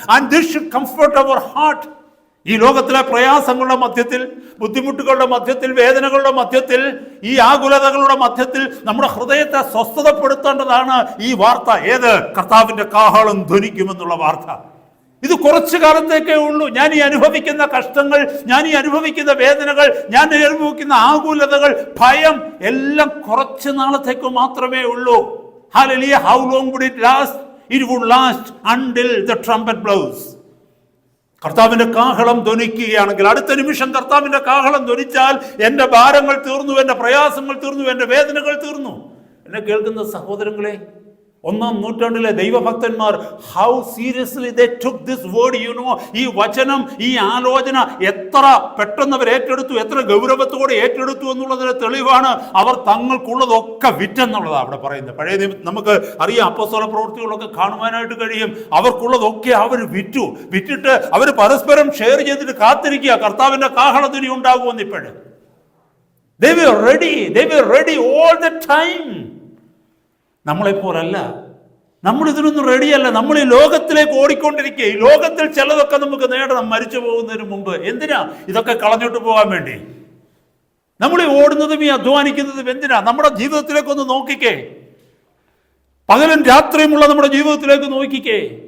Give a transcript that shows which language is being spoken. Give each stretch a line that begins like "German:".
English: And this should comfort our heart.
Malayalam: ഈ ലോകത്തിലെ പ്രയാസങ്ങളുടെ മധ്യത്തിൽ, ബുദ്ധിമുട്ടുകളുടെ മധ്യത്തിൽ, വേദനകളുടെ മധ്യത്തിൽ, ഈ ആകുലതകളുടെ മധ്യത്തിൽ നമ്മുടെ ഹൃദയത്തെ സ്വസ്ഥതപ്പെടുത്തേണ്ടതാണ് ഈ വാർത്ത. ഏത്? കർത്താവിന്റെ കാഹളം ധ്വനിക്കുമെന്നുള്ള വാർത്ത. ഇത് കുറച്ചു കാലത്തേക്കേ ഉള്ളൂ. ഞാൻ ഈ അനുഭവിക്കുന്ന കഷ്ടങ്ങൾ, ഞാൻ ഈ അനുഭവിക്കുന്ന വേദനകൾ, ഞാൻ അനുഭവിക്കുന്ന ആകുലതകൾ, ഭയം എല്ലാം കുറച്ച് നാളത്തേക്ക് മാത്രമേ ഉള്ളൂ. Hallelujah.
English: How long would it last? It would last until the trumpet blows.
Malayalam: കർത്താവിന്റെ കാഹളം ധ്വനിക്കുകയാണെങ്കിൽ അടുത്ത നിമിഷം കർത്താവിന്റെ കാഹളം ധ്വനിച്ചാൽ എൻ്റെ ഭാരങ്ങൾ തീർന്നു, എൻ്റെ പ്രയാസങ്ങൾ തീർന്നു, എൻ്റെ വേദനകൾ തീർന്നു. എന്നെ കേൾക്കുന്ന സഹോദരങ്ങളെ, 1-ാം നൂറ്റാണ്ടിലെ ദൈവഭക്തന്മാർ
English: How seriously they took this word.
Malayalam: ഈ വചനം, ഈ ആലോചന എത്ര പെട്ടെന്ന് അവർ ഏറ്റെടുത്തു, എത്ര ഗൗരവത്തോടെ ഏറ്റെടുത്തു എന്നുള്ളതിന് തെളിവാണ് അവർ തങ്ങൾക്കുള്ളതൊക്കെ വിറ്റെന്നുള്ളതാണ് അവിടെ പറയുന്നത്. പഴയ നമുക്ക് അറിയാം, അപ്പോസ്തല പ്രവൃത്തികളൊക്കെ കാണുവാനായിട്ട് കഴിയും. അവർക്കുള്ളതൊക്കെ അവർ വിറ്റിട്ട് അവർ പരസ്പരം ഷെയർ ചെയ്തിട്ട് കാത്തിരിക്കുക കർത്താവിന്റെ കാഹളധ്വനി ഉണ്ടാകുമെന്ന്. ഇപ്പോഴും
English: they were ready all the time.
Malayalam: നമ്മളെപ്പോലല്ല, നമ്മളിതിനൊന്നും റെഡിയല്ല. നമ്മൾ ഈ ലോകത്തിലേക്ക് ഓടിക്കൊണ്ടിരിക്കുക. ഈ ലോകത്തിൽ ചിലതൊക്കെ നമുക്ക് നേടണം മരിച്ചു പോകുന്നതിന് മുമ്പ്. എന്തിനാ ഇതൊക്കെ കളഞ്ഞിട്ട് പോകാൻ വേണ്ടി നമ്മൾ ഈ ഓടുന്നതും ഈ അധ്വാനിക്കുന്നതും എന്തിനാ? നമ്മുടെ ജീവിതത്തിലേക്കൊന്ന് നോക്കിക്കേ. പകലും രാത്രിയുമുള്ള നമ്മുടെ ജീവിതത്തിലേക്ക് നോക്കിക്കേ.